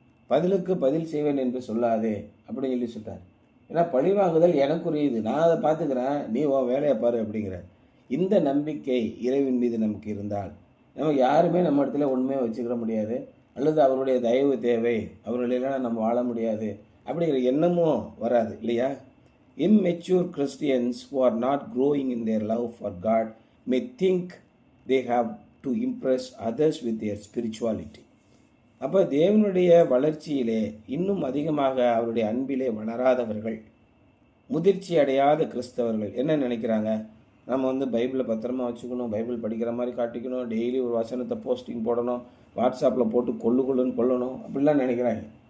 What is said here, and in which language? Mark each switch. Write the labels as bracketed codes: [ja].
[ta] பதிலுக்கு பதில் செய்வேன் என்று சொல்லாதே அப்படின்னு சொல்லி சொல்கிறார். ஏன்னா பழிவாங்குதல் எனக்குரியது, நான் அதை பார்த்துக்கிறேன், நீ உன் வேலையை பாரு அப்படிங்கிறார். இந்த நம்பிக்கை இறைவன் மீது நமக்கு இருந்தால் நமக்கு யாருமே நம்ம இடத்துல ஒன்றுமே வச்சுக்கிற முடியாது, அல்லது அவருடைய தயவு தேவை, அவர்களெல்லாம் நம்ம வாழ முடியாது அப்படிங்கிற எண்ணமும் வராது இல்லையா? [en] Immature Christians who are not growing in their love for God may think they have to impress others with their spirituality. [ta] அப்போ தேவனுடைய வளர்ச்சியிலே இன்னும் அதிகமாக அவருடைய அன்பிலே வளராதவர்கள், முதிர்ச்சி அடையாத கிறிஸ்தவர்கள் என்ன நினைக்கிறாங்க, நம்ம பைபிளை பத்திரமா வச்சுக்கணும், பைபிள் படிக்கிற மாதிரி காட்டிக்கணும், டெய்லி ஒரு வசனத்தை போஸ்டிங் போடணும், வாட்ஸ்அப்பில் போட்டு கொள்ளணும் அப்படிலாம் நினைக்கிறாங்க.